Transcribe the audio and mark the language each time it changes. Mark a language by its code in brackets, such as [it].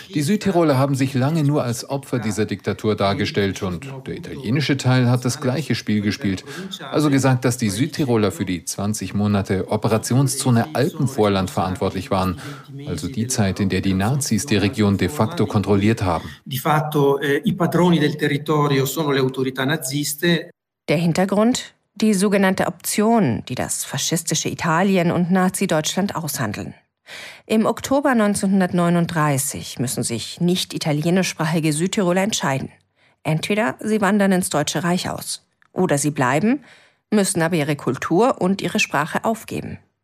[de] Die Südtiroler haben sich lange nur als Opfer dieser Diktatur dargestellt und der italienische Teil hat das gleiche Spiel gespielt. Also gesagt, dass die Südtiroler für die 20 Monate Operationszone Alpenvorland verantwortlich waren. Also die Zeit, in der die Nazis die Region de facto kontrolliert haben. [it] Di fatto i padroni del territorio sono le autorità naziste. [de] Der Hintergrund? Die sogenannte Option, die das faschistische Italien und Nazi-Deutschland aushandeln. Im Oktober 1939 müssen sich nicht italienischsprachige Südtiroler entscheiden. Entweder sie wandern ins Deutsche Reich aus oder sie bleiben, müssen aber ihre Kultur und ihre Sprache aufgeben.